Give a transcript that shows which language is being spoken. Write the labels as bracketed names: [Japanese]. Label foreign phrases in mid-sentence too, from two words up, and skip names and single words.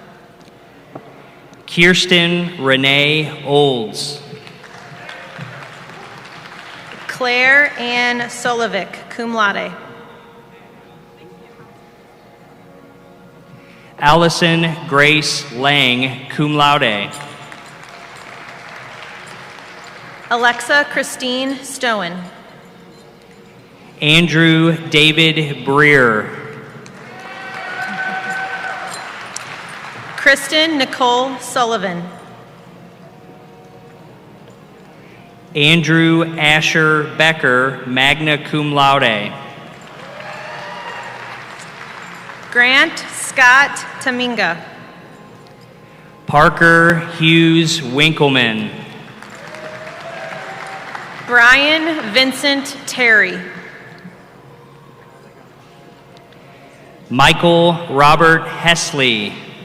[English] Kirsten Renee Olds. Claire Ann Solovic, [Latin] cum laude. [English] Allison Grace Lang, [Latin] cum laude. [English] Alexa Christine Stowen. Andrew David Breer. Kristen Nicole Sullivan. Andrew Asher Becker, [Latin] magna cum laude. [English] Grant Scott Taminga. Parker Hughes Winkleman. Brian Vincent Terry. Michael Robert Hesley.